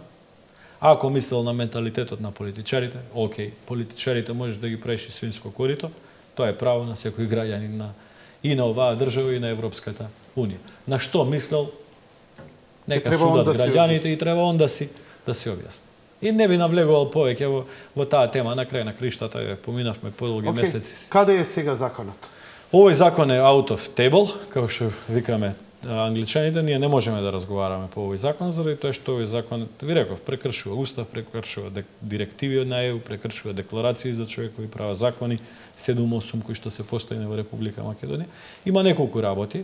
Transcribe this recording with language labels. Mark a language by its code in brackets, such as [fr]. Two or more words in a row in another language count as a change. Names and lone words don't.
[mk] Ако мислел на менталитетот на политичарите, окей, политичарите можеш да ги правиш и свинско корито, тоа е право на секој граѓанин и на оваа држава и на Европската Унија. На што мислел, нека судат граѓаните и треба он да си објасни. И не би навлегувал повеќе во таа тема, на крај на криштата, поминавме подолги месеци. Каде е сега законот? Овој закон е [en] out of table, [mk] како што викаме англичаните, ние не можеме да разговараме по овој закон, заради тоа што овој закон, ви реков, прекршува устав, прекршува директиви од ЕУ, прекршува декларации за човекови права, закони 7-8 кои што се постојани во Република Македонија. Има неколку работи.